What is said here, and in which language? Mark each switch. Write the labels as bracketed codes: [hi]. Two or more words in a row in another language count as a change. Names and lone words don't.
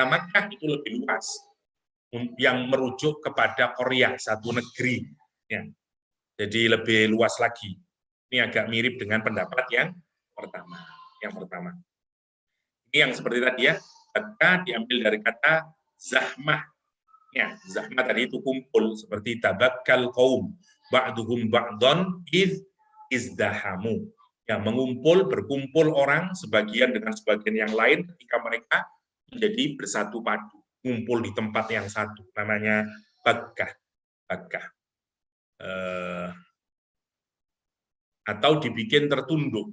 [id] Makkah itu lebih luas, yang merujuk kepada Korea, satu negeri. Ya. Jadi lebih luas lagi. Ini agak mirip dengan pendapat yang pertama. Ini yang seperti tadi ya, Bakkah diambil dari kata zahmah. Ya, zahmah tadi itu kumpul, seperti [ar] تباك القوم بعضهم بعضا ازدحموا. [id] Ya, berkumpul orang sebagian dengan sebagian yang lain ketika mereka menjadi bersatu padu, ngumpul di tempat yang satu, namanya Bakkah. Atau dibikin tertunduk.